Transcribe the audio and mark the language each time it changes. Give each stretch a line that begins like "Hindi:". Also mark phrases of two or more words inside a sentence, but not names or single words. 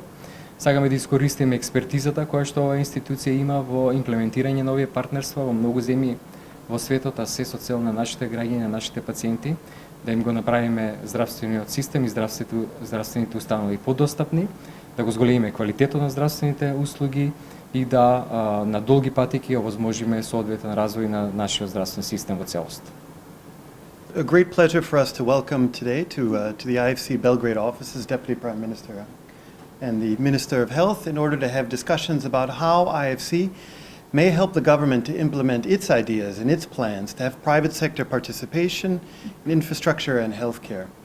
Macedonian: Сакаме да искористиме експертизата која што оваа институција има во имплементирање на овие партнерства во многу земји во светот, а се со цел на нашите граѓани, на нашите пациенти, да им го направиме здравствениот систем и здравствените установи подостапни, да го зголемиме квалитетот на здравствените услуги и да на долги пати ќе овозможиме соодветен развој на нашиот здравствен систем во целост.
English: A great pleasure for us to welcome today to the IFC Belgrade offices Deputy Prime Minister and the Minister of Health in order to have discussions about how IFC may help the government to implement its ideas and its plans to have private sector participation in infrastructure and healthcare.